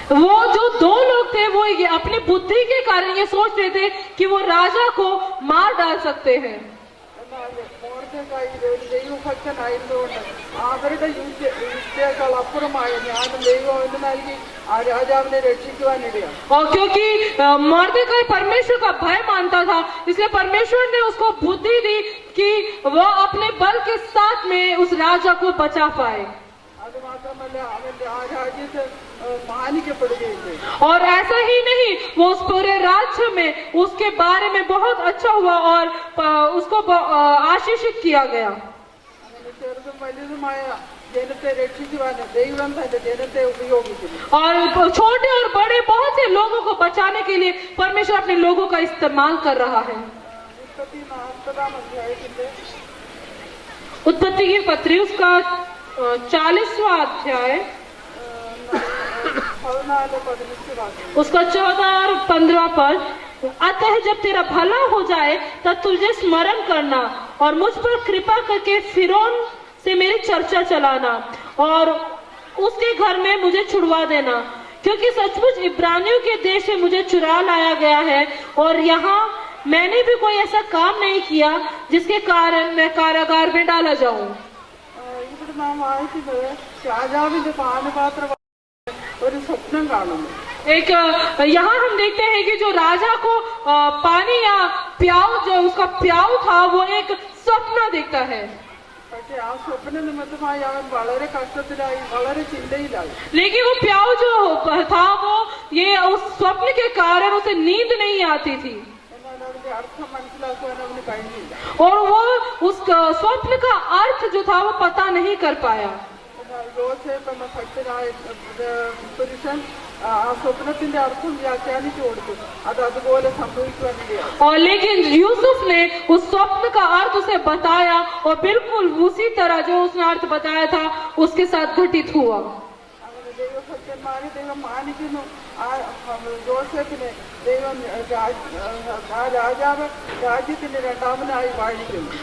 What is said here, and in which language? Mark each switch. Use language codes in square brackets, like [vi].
[hi] वो जो 2 लोग थे वो अपनी बुद्धि के कारण ये सोच रहे थे कि वो राजा को मार डाल सकते हैं। [ml] എന്നാൽ മോർദെഖായി ഒരു ദൈവഭക്തനായിരുന്നുകൊണ്ട് അവരുടെ യുദ്ധത്തേക്കാൾ അപ്പുറമായ ജ്ഞാനം ദൈവം അവന് നൽകി ആ രാജാവിനെ രക്ഷിക്കുവാനിടയാണ്. [hi] और क्योंकि मोर्देकाई परमेश्वर का भय मानता था, इसलिए परमेश्वर ने उसको बुद्धि दी कि वो अपने बल के साथ में उस राजा को बचा पाए। [ml] അത് മാത്രമല്ല അവന്റെ ആ രാജ്യത്ത് മാനിക്കപ്പെടുകയും ചെയ്തു. [hi] और ऐसा ही नहीं, वो उस पूरे राज्य में उसके बारे में बहुत अच्छा हुआ और उसको आशीषित किया गया। [ml] അങ്ങനെ ചെറുതും വലുതുമായ ജനത്തെ രക്ഷിക്കുവാൻ ദൈവം തന്റെ ജനത്തെ ഉപയോഗിക്കുന്നു. [hi] और छोटे और बड़े बहुत से लोगों को बचाने के लिए परमेश्वर अपने लोगों का इस्तेमाल कर रहा है। 40-40 अध्यायത്തിന്റെ उत्पत्ति की पत्री उसका 40वां अध्याय 14-15 वाक्य. उसका 14 और 15 पद, अतः जब तेरा भला हो जाए तब तुझे स्मरण करना और मुझ पर कृपा करके फिरौन से मेरी चर्चा चलाना और उसके घर में मुझे छुड़वा देना, क्योंकि सचमुच इब्रानियों के देश से मुझे चुरा लाया गया है और यहाँ मैंने भी कोई ऐसा काम नहीं किया जिसके कारण मैं कारागार में डाला जाऊं। [ml] ഇവിടെ നാം വായിക്കുന്നത് രാജാവിന്റെ പാനപാത്ര ഒരു സ്വപ്നം കാണുന്നു. [hi] एक यहाँ हम देखते हैं कि जो राजा को पानी या प्याऊ, जो उसका प्याऊ था, वो एक स्वप्न देखता है। [ml] പക്ഷെ ആ സ്വപ്ന നിമിത്തമായി അവൻ വളരെ കഷ്ടത്തിലായി, വളരെ ചിന്തയിലായി. [hi] लेकिन वो प्याऊ जो था वो ये उस स्वप्न के कारण उसे नींद नहीं आती थी [ml] എന്നാൽ അതിന്റെ അർത്ഥം മനസ്സിലാക്കുവാൻ അവന് കഴിഞ്ഞില്ല. [hi] और वो उस स्वप्न का अर्थ जो था वो पता नहीं कर पाया। [ml] എന്നാൽ യോസേഫ് എന്ന ഭക്തനായ പുരുഷൻ ആ സ്വപ്നത്തിന്റെ അർത്ഥം വ്യാഖ്യാനിച്ചു കൊടുത്തു. അത് അതുപോലെ സംഭവിക്കുവാനിടയായി. [hi] और लेकिन यूसुफ ने उस स्वप्न का अर्थ उसे बताया और बिल्कुल उसी तरह जो उसने अर्थ बताया था उसके साथ घटित हुआ। [ml] അങ്ങനെ ദൈവഭക്തന്മാരെ ദൈവം മാനിക്കുന്നു. ആ യോസേഫിനെ ദൈവം ആ രാജാവ് രാജ്യത്തിന്റെ രണ്ടാമനായി വാഴിക്കുന്നു.